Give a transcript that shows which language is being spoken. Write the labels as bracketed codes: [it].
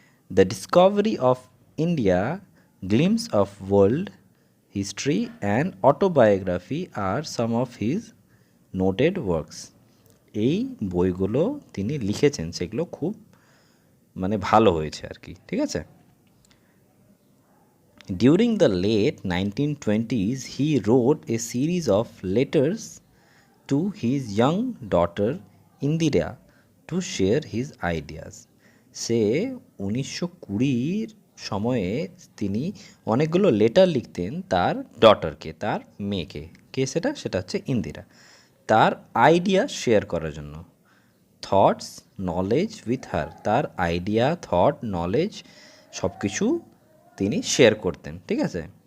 [en] The discovery of India, glimpses of world history and autobiography আর some of his noted works. [bn] এই বইগুলো তিনি লিখেছেন, সেগুলো খুব মানে ভালো হয়েছে আর কি। ঠিক আছে? [en] During the late 1920s, he wrote a series of letters to his young daughter Indira to share his ideas. [bn] সে 1920-র সময়ে তিনি অনেকগুলো লেটার লিখতেন তার ডটারকে, তার মেয়েকে। কে সেটা? সেটা হচ্ছে ইন্দিরা। তার আইডিয়া শেয়ার করার জন্য। [en] thoughts knowledge with her, [bn] তার আইডিয়া, থট, নলেজ সব কিছু তিনি শেয়ার করতেন। ঠিক আছে?